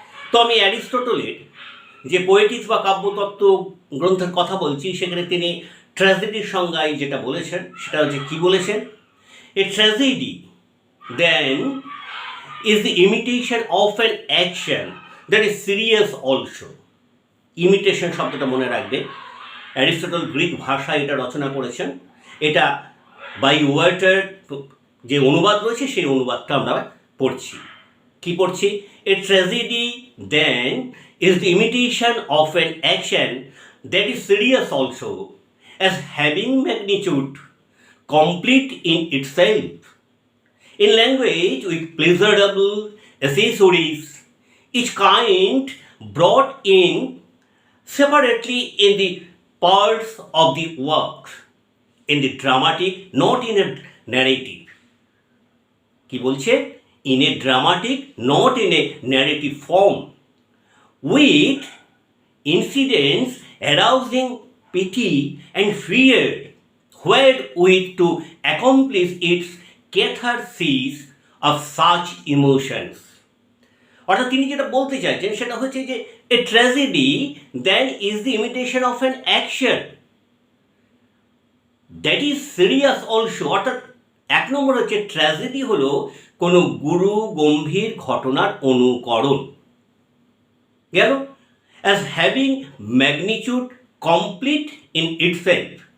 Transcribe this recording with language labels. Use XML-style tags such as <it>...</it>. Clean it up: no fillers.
<bn>তো আমি অ্যারিস্টটলের যে পোয়েটিক্স বা কাব্যতত্ত্ব গ্রন্থের কথা বলছি, সেখানে তিনি ট্র্যাজেডির সংজ্ঞায় যেটা বলেছেন সেটা হচ্ছে কী বলেছেন,</bn> <en>A tragedy then is the imitation of an action that is serious also.</en> <bn>Imitation শব্দটা মনে রাখবে, অ্যারিস্টটল গ্রিক ভাষায় এটা রচনা করেছেন। এটা বাই ওয়াটার যে অনুবাদ রয়েছে সেই অনুবাদটা আমরা পড়ছি। কি পড়ছি?</bn> <en>A tragedy then is the imitation of an action that is serious also as having magnitude complete in itself in language with pleasurable accessories, each kind brought in separately in the parts of the work, in the dramatic, not in a narrative.</en> <bn>কি বলছে?</bn> <en>In a dramatic, not in a narrative form, with incidents arousing pity and fear, wherewith to accomplish its catharsis of such emotions.</en> <bn>অর্থাৎ তিনি যেটা বলতে চাইছেন সেটা হচ্ছে যে</bn> <en>A tragedy then is the imitation of an action that is serious also.</en> <bn>অর্থাৎ এক নম্বর হচ্ছে ট্র্যাজেডি হলো কোনো গুরু গম্ভীর ঘটনার অনুকরণ, গেল,</bn> <en>As having magnitude complete in itself.</en>